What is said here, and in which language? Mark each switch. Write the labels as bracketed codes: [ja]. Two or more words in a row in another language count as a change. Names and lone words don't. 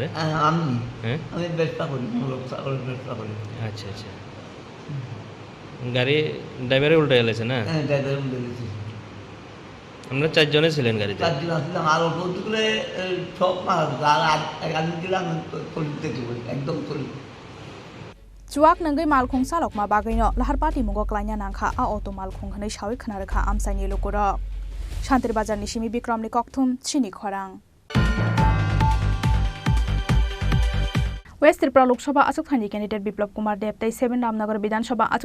[bn] আমি ব্যবসা করি ছাগলের ব্যবসা করি আচ্ছা আচ্ছা গাড়ি ড্রাইভারে উল্টে গেছে না হ্যাঁ ড্রাইভারে উল্টে গেছে আমরা 4 জনে ছিলেন গাড়িতে 4 জন ছিলাম আর বলতে সব মারা আর আমি দিলাম চলিতে একদম চলি [trp] Chuak nangai malkhung salok ma bagaino lahar party mugo klanya nangkha a auto malkhung hanai shawi khana rakha amsaini lokoro Shantir Bazar ni Shimi Bikram ni Kokthum Chini Khorang West Tripura Lok Sabha Achuk Thani candidate Biplab Kumar Deb tai 7 Ramnagar Bidhan Sabha Achuk